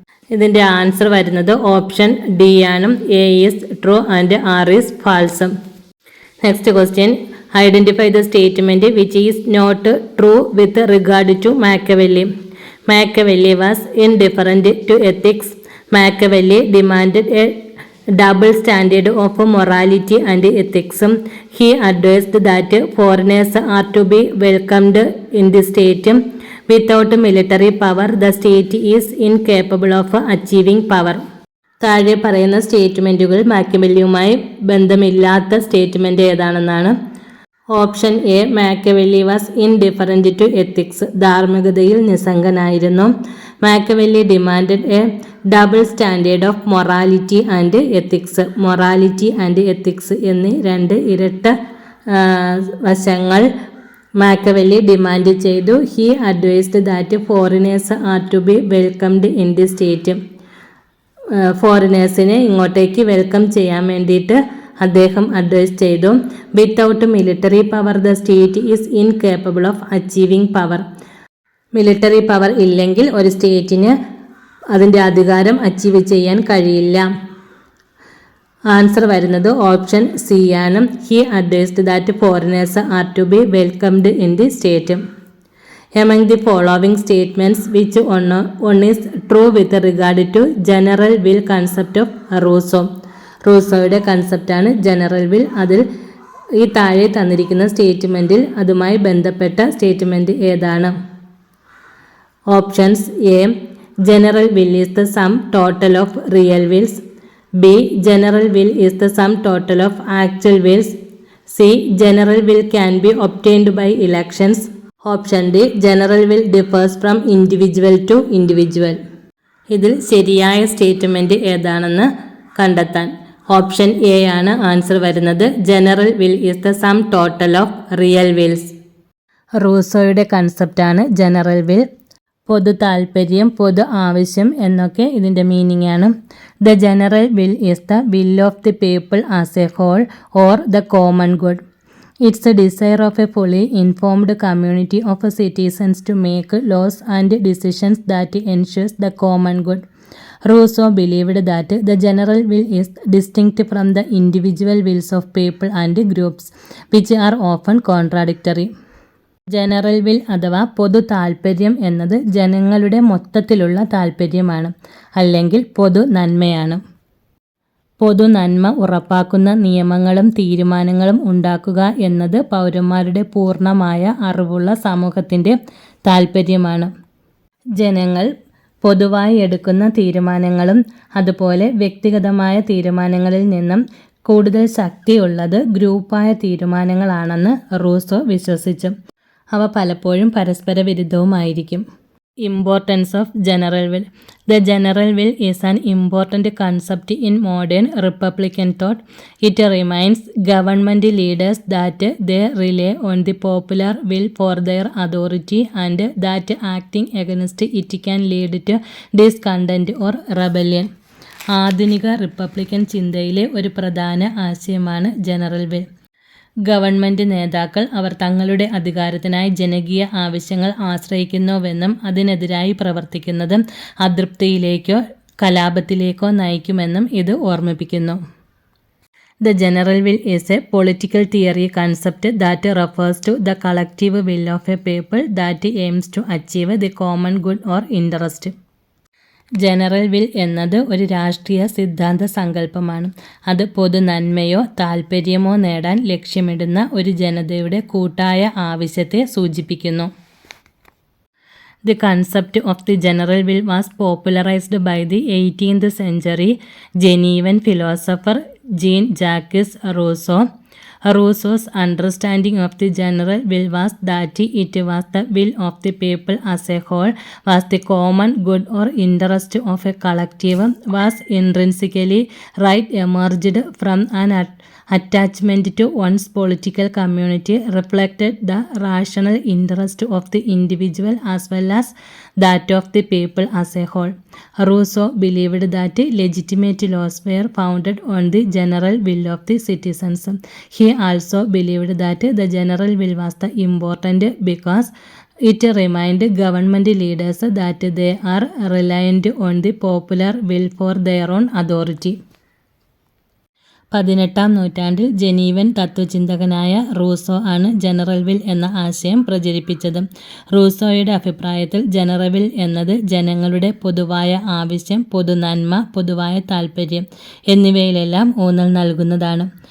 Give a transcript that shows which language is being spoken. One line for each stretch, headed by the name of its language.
Malayalam: ഇതിൻ്റെ ആൻസർ വരുന്നത് option D ആണ്.
English: A is true and R is false. Next question identify the statement which is not true with regard to Machiavelli. Machiavelli was indifferent to ethics. Machiavelli demanded a double standard of morality and ethics. He advised that foreigners are to be welcomed in the state. Without military power, the state is incapable of achieving power.
Malayalam: താഴെ പറയുന്ന സ്റ്റേറ്റ്മെൻറ്റുകൾ മാക്കവെല്ലിയുമായി ബന്ധമില്ലാത്ത statement ഏതാണെന്നാണ്.
English: Option A Machiavelli was indifferent to ethics.
Malayalam: ധാർമ്മികതയിൽ നിസ്സംഗനായിരുന്നു.
English: Machiavelli demanded a double standard of morality and ethics.
Malayalam: Morality and ethics എന്നീ രണ്ട് ഇരട്ട വശങ്ങൾ മാക്കവെല്ലി demand ചെയ്തു.
English: He advised that foreigners are to be welcomed in the state.
Malayalam: ഫോറിനേഴ്സിനെ ഇങ്ങോട്ടേക്ക് welcome ചെയ്യാൻ വേണ്ടിയിട്ട് അദ്ദേഹം advice ചെയ്തു.
English: Without military power the state is incapable of achieving power.
Malayalam: Military power ഇല്ലെങ്കിൽ ഒരു സ്റ്റേറ്റിന് അതിൻ്റെ അധികാരം അച്ചീവ് ചെയ്യാൻ കഴിയില്ല. ആൻസർ വരുന്നത് ഓപ്ഷൻ സി ആണ്.
English: He advised that foreigners are to be welcomed in the state. Among the following statements, which one is true with regard to general will concept of Rousseau?
Malayalam: റൂസോയുടെ കൺസെപ്റ്റാണ് general will. അതിൽ ഈ താഴെ തന്നിരിക്കുന്ന സ്റ്റേറ്റ്മെൻറ്റിൽ അതുമായി ബന്ധപ്പെട്ട statement ഏതാണ്?
English: Options A general will is the sum total of real wills. B general will is the sum total of actual wills. C general will can be obtained by elections. Option D general will differs from individual to individual.
Malayalam: ഇതിൽ ശരിയായ statement ഏതാണെന്ന് കണ്ടെത്താൻ option A ആണ് answer വരുന്നത്.
English: General will is the sum total of real wills.
Malayalam: റൂസോയുടെ കൺസെപ്റ്റാണ് general will. പൊതു താൽപ്പര്യം, പൊതു ആവശ്യം എന്നൊക്കെ ഇതിൻ്റെ മീനിങ് ആണ്.
English: The general will is the will of the people as a whole or the common good. It's a desire of a fully informed community of citizens to make laws and decisions that ensures the common good. Rousseau believed that the general will is distinct from the individual wills of people and groups, which are often contradictory.
Malayalam: General will അഥവാ പൊതു താൽപ്പര്യം എന്നത് ജനങ്ങളുടെ മൊത്തത്തിലുള്ള താൽപ്പര്യമാണ്, അല്ലെങ്കിൽ പൊതു നന്മയാണ്. പൊതു നന്മ ഉറപ്പാക്കുന്ന നിയമങ്ങളും തീരുമാനങ്ങളും ഉണ്ടാക്കുക എന്നത് പൗരന്മാരുടെ പൂർണ്ണമായ അറിവുള്ള സമൂഹത്തിൻ്റെ താൽപ്പര്യമാണ്. ജനങ്ങൾ പൊതുവായി എടുക്കുന്ന തീരുമാനങ്ങളും അതുപോലെ വ്യക്തിഗതമായ തീരുമാനങ്ങളിൽ നിന്നും കൂടുതൽ ശക്തിയുള്ളത് ഗ്രൂപ്പായ തീരുമാനങ്ങളാണെന്ന് റൂസോ വിശ്വസിച്ചു. അവ പലപ്പോഴും പരസ്പര വിരുദ്ധവുമായിരിക്കും.
English: Importance of general will. The general will is an important concept in modern republican thought. It reminds government leaders that they rely on the popular will for their authority and that acting against it can lead to discontent or rebellion.
Malayalam: ആധുനിക Republican ചിന്തയിലെ ഒരു പ്രധാന ആശയമാണ് general will. Government നേതാക്കൾ അവർ തങ്ങളുടെ അധികാരത്തിനായി ജനകീയ ആവശ്യങ്ങൾ ആശ്രയിക്കുന്നുവെന്നും അതിനെതിരായി പ്രവർത്തിക്കുന്നത് അതൃപ്തിയിലേക്കോ കലാപത്തിലേക്കോ നയിക്കുമെന്നും ഇത് ഓർമ്മിപ്പിക്കുന്നു.
English: The general will is a political theory concept that refers to the collective will of a people that aims to achieve the common good or interest.
Malayalam: General will എന്നത് ഒരു രാഷ്ട്രീയ സിദ്ധാന്ത സങ്കല്പമാണ്. അത് പൊതു നന്മയോ താൽപ്പര്യമോ നേടാൻ ലക്ഷ്യമിടുന്ന ഒരു ജനതയുടെ കൂട്ടായ ആവശ്യത്തെ സൂചിപ്പിക്കുന്നു.
English: The concept of the general will was popularized by the 18th century Genevan philosopher Jean-Jacques Rousseau. Rousseau's understanding of the general will was that it was the will of the people as a whole, was the common good or interest of a collective, was intrinsically right, emerged from an attachment to one's political community, reflected the rational interest of the individual as well as that of the people as a whole. Rousseau believed that legitimate laws were founded on the general will of the citizens. He also believed that the general will was the important because it reminded government leaders that they are reliant on the popular will for their own authority.
Malayalam: 18-ാം നൂറ്റാണ്ടിൽ ജനീവൻ തത്വചിന്തകനായ Rousseau ആണ് general will എന്ന ആശയം പ്രചരിപ്പിച്ചത്. റൂസോയുടെ അഭിപ്രായത്തിൽ general will എന്നത് ജനങ്ങളുടെ പൊതുവായ ആവശ്യം, പൊതുനന്മ, പൊതുവായ താൽപ്പര്യം എന്നിവയിലെല്ലാം ഊന്നൽ നൽകുന്നതാണ്.